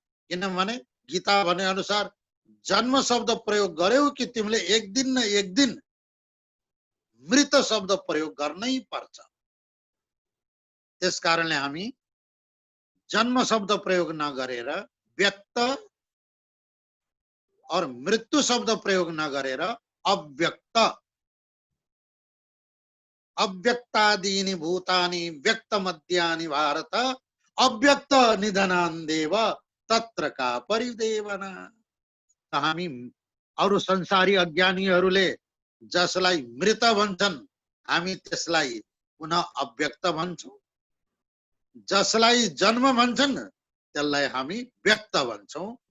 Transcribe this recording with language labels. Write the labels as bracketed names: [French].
[Nepali] किनभने गीता भने अनुसार जन्म शब्द प्रयोग गर्यौ कि तिमीले एक दिन न एक दिन मृत शब्द प्रयोग गर्नै पर्छ। त्यसकारणले हामी जन्म शब्द प्रयोग नगरेर व्यक्त और मृत्यु शब्द प्रयोग नगरेर अव्यक्त, [Sanskrit] अव्यक्तादीनि भूतानि व्यक्त मध्यानि भारत अव्यक्त निधनान्देव तत्र का परिदेवना। [Nepali] हामी अरु संसारी अज्ञानीहरूले जसलाई मृत भन्छन्, हामी त्यसलाई पुनः अव्यक्त भन्छौं। जसलाई जन्म भन्छन् त्यसलाई हामी व्यक्त भन्छौं।